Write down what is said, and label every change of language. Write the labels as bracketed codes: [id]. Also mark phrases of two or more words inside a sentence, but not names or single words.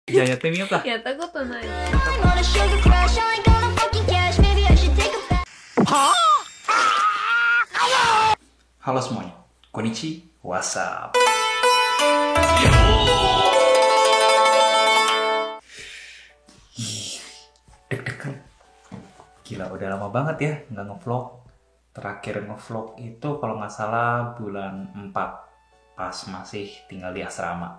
[ja] じゃあやってみようか。やったことない。 [id] Halo semuanya, konnichi, [en] what's up? [id] Deg-degan. Gila, udah lama banget ya nggak ngevlog. Terakhir ngevlog itu kalau nggak salah bulan 4, pas masih tinggal di asrama.